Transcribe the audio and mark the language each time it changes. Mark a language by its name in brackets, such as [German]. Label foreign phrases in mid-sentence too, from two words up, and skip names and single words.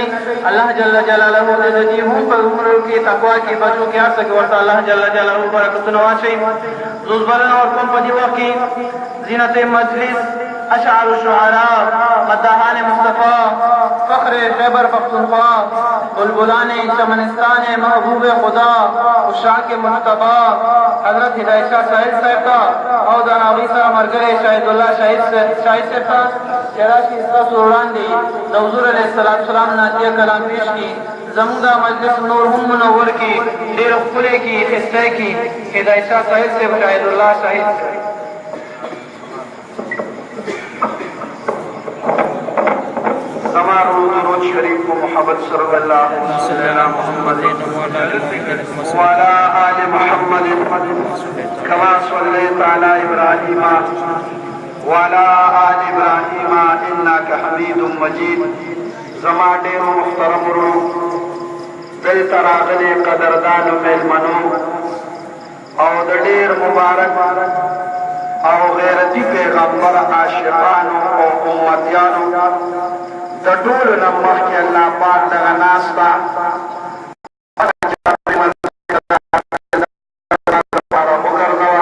[Arabic] الله جل جلاله [Pashto] د دې هم په عمرو کې تقوا کې بچو کې هر څه کې ورته [Arabic] الله جل جلاله [Pashto] برکتونه واچوي. زه بلنه ورکوم په دې وخت کې زینت مجلس اشعار الشعراء مداحان مصطفیٰ فخر خیبر پختونخوا بلبلان چمنستان محبوب خدا عشاق مجتبی حضرت ہدایت شاہ صاحب صاحب تا او د هغوی سره ملګری شاهد الله شاهد صاحب ته چې راشي ستاسو وړاندې د حضور [Arabic] علیه السلام [Pashto] نعتیه کلام پیش کړي. زموږ دا مجلس نور هم منور کړي ډېر ښکلی کړي ښایسته کړي. هدایت شاه صاحب صاحب شاهد الله شاهد [Arabic] درود شریف و محمد صلی اللہ علیہ محمد وعلى آل محمد كما صليت على إبراهيم وعلى آل إبراهيم إنك حميد مجيد. [Pashto] زما ډېر محترم ورونو دلته راغلي قدردانو مېلمنو او د ډېر مبارک او غیرتي پیغمبر عاشقانو او امتیانو د ټولو نه مخکې الله پاک دغه ناسته لپاره وګرځوه.